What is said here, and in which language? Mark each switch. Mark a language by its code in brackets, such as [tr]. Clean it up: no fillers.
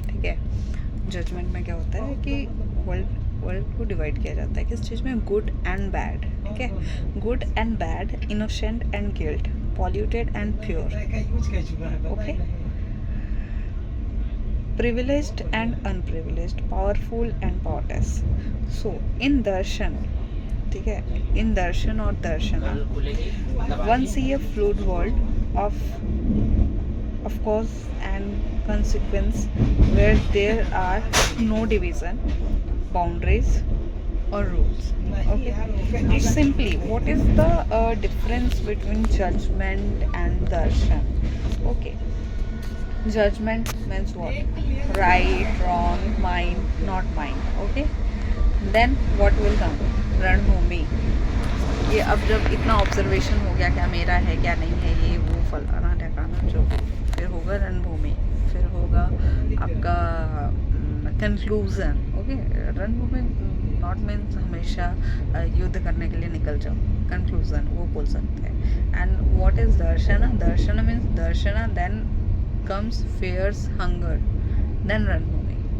[hi] ठीक है, जजमेंट में क्या होता है कि वर्ल्ड को डिवाइड किया जाता है किस चीज़ में, गुड एंड बैड। ठीक है, [en] Good and bad, innocent and guilt, polluted and pure, okay, privileged and unprivileged, powerful and powerless। So in darshan, [hi] ठीक है, [en] in darshan और darshana, one see a fluid world of of course and consequence where there are no division, boundaries or rules. Okay. Now simply, what is the difference between judgment and darshan? Okay. Judgment means what? Right, wrong, mine, not mine. Okay. Then what will come? रणभूमि. [hi] ये अब जब इतना observation हो गया क्या मेरा है क्या नहीं है, ये वो फलाना ढकाना जो भी, फिर होगा रणभूमि, फिर होगा आपका कंक्लूजन. ओके. रणभूमि [en] not means [hi] हमेशा युद्ध करने के लिए निकल जाओ. कंक्लूजन वो बोल सकते हैं. [en] And what is darshana? Darshana means darshana then comes fears, hunger, then ranbhumi.